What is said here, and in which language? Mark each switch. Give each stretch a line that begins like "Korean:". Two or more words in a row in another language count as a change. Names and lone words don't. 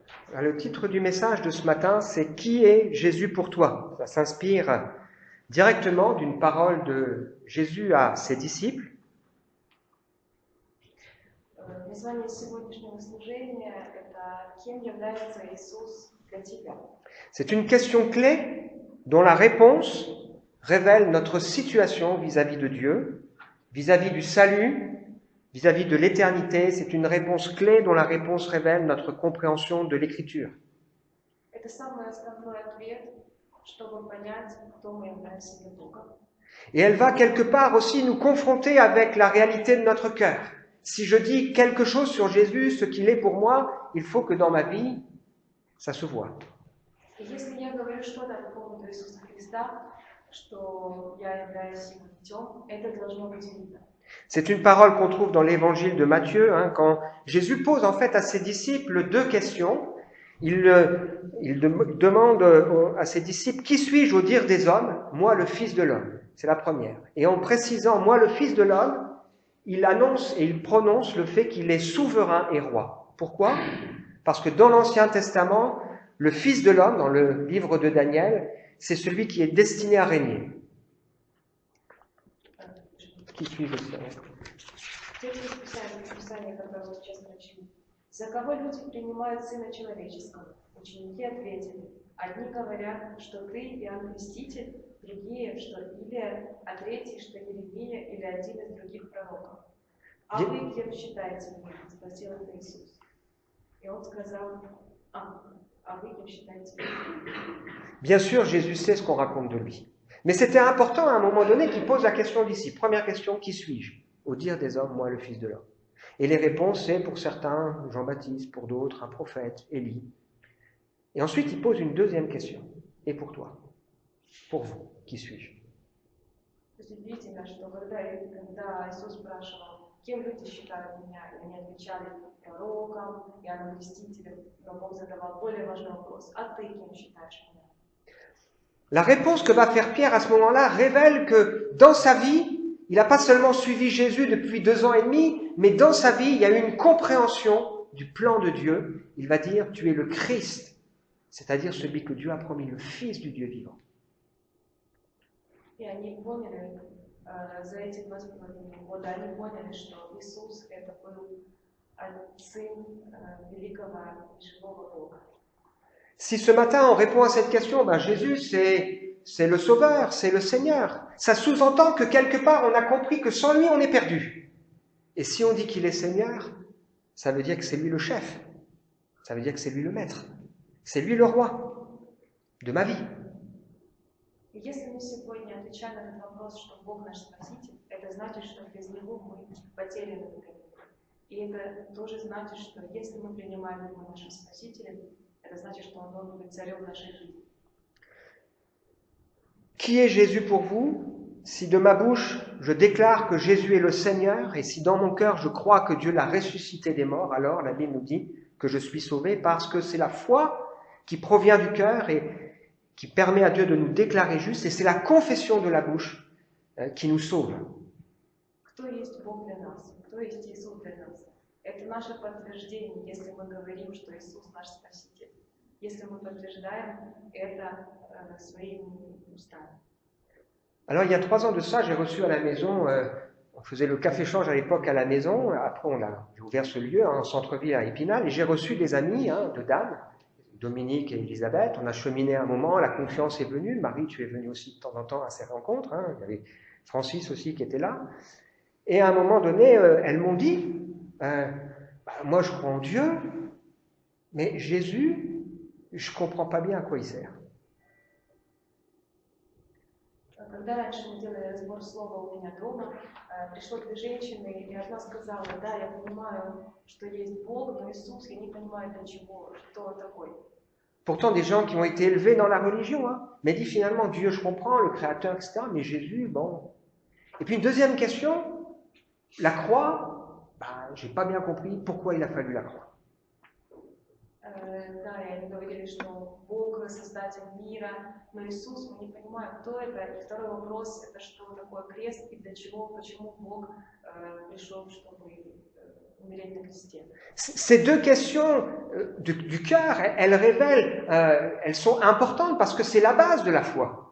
French: Le titre du message de ce matin, c'est « Qui est Jésus pour toi ?» Ça s'inspire directement d'une parole de Jésus à ses disciples.
Russian: Название сегодняшнего служения – это «Кем является Иисус для тебя?».
French: C'est une question clé dont la réponse révèle notre situation vis-à-vis de Dieu, vis-à-vis du salut, vis-à-vis de l'éternité. C'est une réponse clé dont la réponse révèle notre compréhension de l'Écriture.
Russian: Это самый основной ответ, чтобы понять, кто мы являемся для Бога.
French: Et elle va quelque part aussi nous confronter avec la réalité de notre cœur. Si je dis quelque chose sur Jésus, ce qu'il est pour moi, il faut que dans ma vie, ça se voit.
Russian: И если я говорю что-то по поводу Иисуса Христа, что я являюсь Его детем, это должно быть видно.
French: C'est une parole qu'on trouve dans l'évangile de Matthieu, quand Jésus pose en fait à ses disciples deux questions. Il demande à ses disciples « Qui suis-je au dire des hommes ? Moi, le Fils de l'homme. » C'est la première. Et en précisant « Moi, le Fils de l'homme », il annonce et il prononce le fait qu'il est souverain et roi. Pourquoi ? Parce que dans l'Ancien Testament, le Fils de l'homme, dans le livre de Daniel, c'est celui qui est destiné à régner. Qui suis-je aussi ?
Russian: Текст Писания, который мы сейчас прочли. «За кого люди принимают Сына Человеческого?» Ученики ответили. Одни говорят, что ты Иоанн Креститель, другие, что Илия, а третий, что Иеремия или один из других пророков. «А вы кем считаете меня?» – спросил это Иисус. И он сказал, а вы кем считаете меня?
French: Bien sûr, Jésus sait ce qu'on raconte de lui. Mais c'était important à un moment donné qu'il pose la question d'ici. Première question, qui suis-je ? Au dire des hommes, moi, le Fils de l'homme. Et les réponses, c'est pour certains, Jean-Baptiste, pour d'autres, un prophète, Élie. Et ensuite, il pose une deuxième question. Et pour toi ? Pour vous, qui suis-je ?
Russian: Удивительно, что когда Иисус спрашивал, кем люди считают меня, и они отвечали пророком, Иоанном Крестителем, но Бог задавал более важный вопрос, а ты кем считаешь меня?
French: La réponse que va faire Pierre à ce moment-là révèle que dans sa vie, il n'a pas seulement suivi Jésus depuis 2 ans et demi, mais dans sa vie, il y a eu une compréhension du plan de Dieu. Il va dire, tu es le Christ, c'est-à-dire celui que Dieu a promis, le Fils du Dieu vivant.
Russian: И они поняли, за эти 2,5 года, они поняли, что Иисус это был Сын великого и живого Бога.
French: Si ce matin on répond à cette question, Jésus c'est le Sauveur, c'est le Seigneur, ça sous-entend que quelque part on a compris que sans lui on est perdu. Et si on dit qu'il est Seigneur, ça veut dire que c'est lui le chef, ça veut dire que c'est lui le maître, c'est lui le roi de ma vie.
Russian: И если мы сегодня отвечаем на этот вопрос, что Бог наш Спаситель, это значит, что без Него мы потеряны в мире. И это тоже значит, что если мы принимаем Его нашим Спасителем, это значит, что Он должен быть царем нашей жизни.
French: Qui est Jésus pour vous ? Si de ma bouche je déclare que Jésus est le Seigneur, et si dans mon cœur je crois que Dieu l'a ressuscité des morts, alors la Bible nous dit que je suis sauvé, parce que c'est la foi qui provient du cœur et qui permet à Dieu de nous déclarer justes, et c'est la confession de la bouche qui nous sauve.
Russian: Кто есть Бог для нас? Кто есть Иисус для нас? Это наше подтверждение, если мы говорим, что Иисус наш Спаситель. Если мы подтверждаем это своими устами.
French: Alors, il y a 3 ans de ça, j'ai reçu à la maison, on faisait le café-change à l'époque à la maison, après j'ai ouvert ce lieu en centre-ville à Épinal, et j'ai reçu des amis, de dames, Dominique et Elisabeth, on a cheminé un moment, la confiance est venue, Marie, tu es venue aussi de temps en temps à ces rencontres, il y avait Francis aussi qui était là, et à un moment donné, elles m'ont dit, moi je crois en Dieu, mais Jésus, je ne comprends pas bien à quoi il sert.
Russian: Когда раньше мы делали разбор слова у меня дома, пришло 2 женщины, и одна сказала, да, я понимаю, что есть Бог, но Иисус, я не понимаю для чего, что Он такой.
French: Pourtant, des gens qui ont été élevés dans la religion, mais dit finalement, Dieu, je comprends, le Créateur, etc., mais Jésus, bon. Et puis une deuxième question, la croix, je n'ai pas bien compris pourquoi il a fallu la croix.
Russian: Да, и они говорили, что Бог создатель мира, но Иисус, мы не понимаем, кто это. И второй вопрос, это что такое крест и для чего, почему Бог пришел, чтобы умереть на кресте.
French: Ces deux questions du cœur, elles révèlent, elles sont importantes parce que c'est la base de la foi.